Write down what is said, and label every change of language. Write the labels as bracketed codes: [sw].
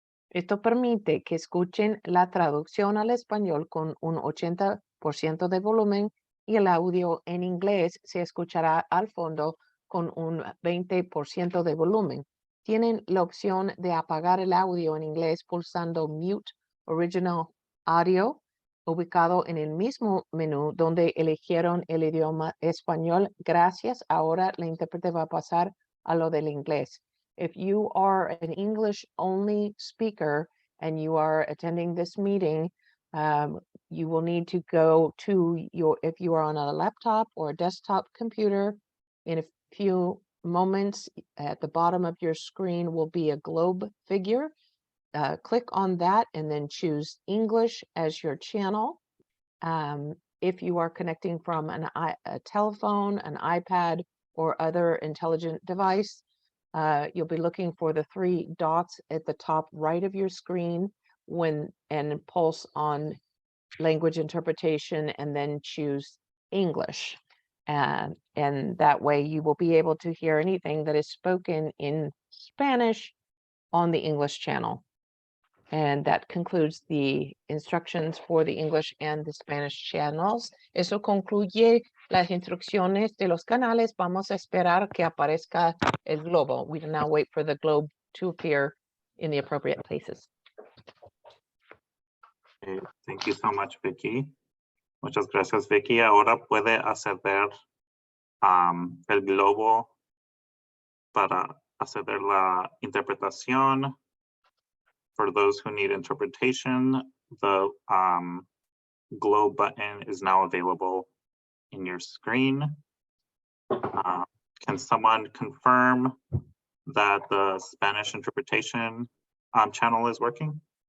[es] Esto permite que escuchen la traducción al español con un 80% de volumen y el audio en inglés se escuchará al fondo con un 20% de volumen. Tienen la opción de apagar el audio en inglés pulsando Mute Original Audio, ubicado en el mismo menú donde eligieron el idioma español. Gracias. Ahora la intérprete va a pasar a lo del inglés. [en] If you are an English-only speaker and you are attending this meeting, you will need to go to if you are on a laptop or a desktop computer, in a few moments at the bottom of your screen will be a globe figure. Click on that and then choose English as your channel. If you are connecting from a telephone, an iPad, or other intelligent device, you'll be looking for the three dots at the top right of your screen and pulse on language interpretation and then choose English. And that way you will be able to hear anything that is spoken in Spanish on the English channel. And that concludes the instructions for the English and the Spanish channels. [es] Eso concluye las instrucciones de los canales. Vamos a esperar que aparezca el globo. [en] We will now wait for the globe to appear in the appropriate places. Okay, thank you so much, Vicky. [es] Muchas gracias, Vicky. Ahora puede acceder el globo para acceder la interpretación. [en] For those who need interpretation, the globe button is now available in your screen. Can someone confirm that the Spanish interpretation channel is working?